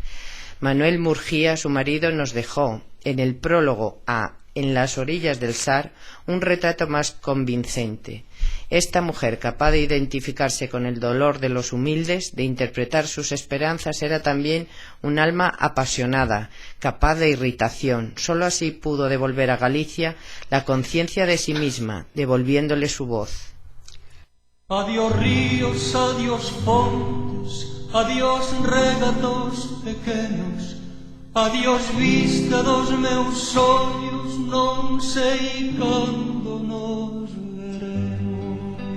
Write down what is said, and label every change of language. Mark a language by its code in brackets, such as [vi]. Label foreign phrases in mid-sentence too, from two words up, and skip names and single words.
[es] Manuel Murguía, su marido, nos dejó, en el prólogo a En las orillas del Sar, un retrato más convincente. Esta mujer, capaz de identificarse con el dolor de los humildes, de interpretar sus esperanzas, era también un alma apasionada, capaz de irritación. Sólo así pudo devolver a Galicia la conciencia de sí misma, devolviéndole su voz. [gl] Adiós ríos, adiós fontes, adiós regatos pequenos, adiós vista dos meus ollos, non sei cando nos veremos.